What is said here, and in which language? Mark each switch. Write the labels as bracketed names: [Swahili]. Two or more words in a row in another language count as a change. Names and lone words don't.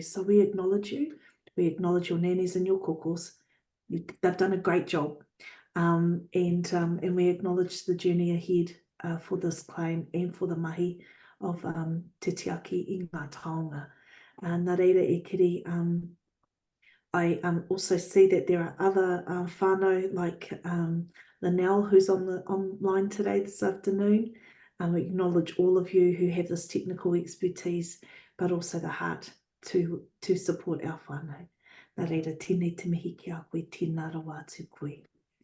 [English] So we acknowledge you. We acknowledge your nannies and your kokos. They've done a great job. And we acknowledge the journey ahead for this claim and for the mahi of [Māori] te tiaki i ngā taonga. Nā reira e kiri, [English] I also see that there are other whānau like Linnell, who's online today this afternoon. We acknowledge all of you who have this technical expertise, but also the heart to support our whānau. [Māori] Nā reira, tēnei te mihi ki a koe, tēnā rawa atu koe.